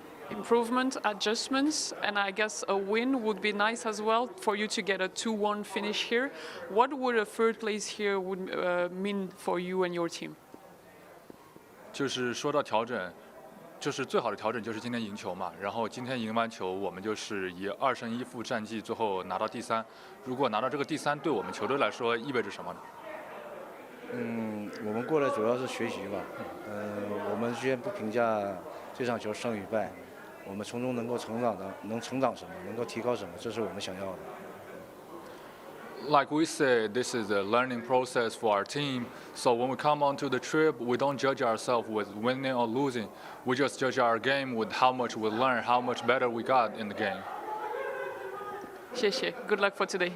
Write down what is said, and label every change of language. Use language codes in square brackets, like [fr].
[en] improvement, adjustments, and I guess a win would be nice as well for you to get a 2-1 finish here. What would a third place here would mean for you and your team? [zh] 就是说到调整，就是最好的调整就是今天赢球嘛。然后今天赢完球，我们就是以2胜1负战绩最后拿到第3。如果拿到这个第3，对我们球队来说意味着什么呢？我们过来主要是学习吧。我们先不评价这场球胜与败，我们从中能够成长什么，能够提高什么，这是我们想要的。 [en] Like we said, this is a learning process for our team. So when we come onto the trip, we don't judge ourselves with winning or losing. We just judge our game with how much we learn, how much better we got in the game. [zh] 谢谢. [en] Good luck for today.